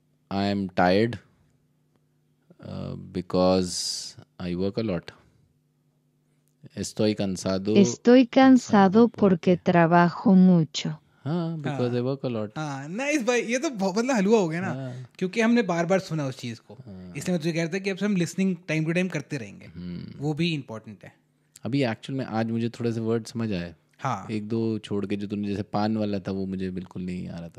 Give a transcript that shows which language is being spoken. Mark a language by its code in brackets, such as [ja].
[en] I am tired because I work a lot. [es] Estoy cansado. Estoy cansado porque trabajo mucho. [en] हाँ, because I work a lot. [hi] हाँ nice भाई, ये तो मतलब हलवा हो गया ना, क्योंकि हमने बार बार सुना उस चीज़ को, इसलिए मैं तुझे कह रहा था कि अब से हम लिसनिंग टाइम टू टाइम करते रहेंगे, वो भी इम्पोर्टेंट है। अभी एक्चुअल में आज मुझे थोड़े से वर्ड समझ आए। हाँ, एक दो छोड़ के जो तूने जैसे पान वाला था वो मुझे बिल्कुल नहीं आ रहा था,